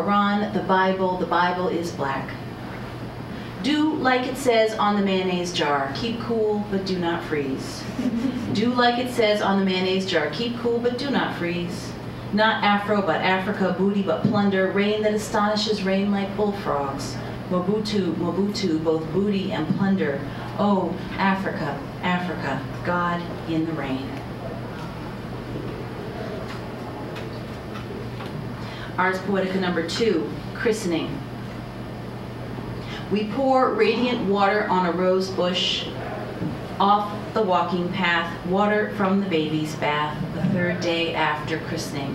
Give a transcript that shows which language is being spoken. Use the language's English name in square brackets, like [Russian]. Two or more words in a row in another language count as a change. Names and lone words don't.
[English] The Quran, the Bible is black. Do like it says on the mayonnaise jar, keep cool but do not freeze. Do like it says on the mayonnaise jar, keep cool but do not freeze. Not Afro but Africa, booty but plunder, rain that astonishes, rain like bullfrogs. Mobutu, Mobutu, both booty and plunder. Oh, Africa, Africa, God in the rain. Ars Poetica number 2, Christening. We pour radiant water on a rose bush, off the walking path, water from the baby's bath, the 3rd day after christening.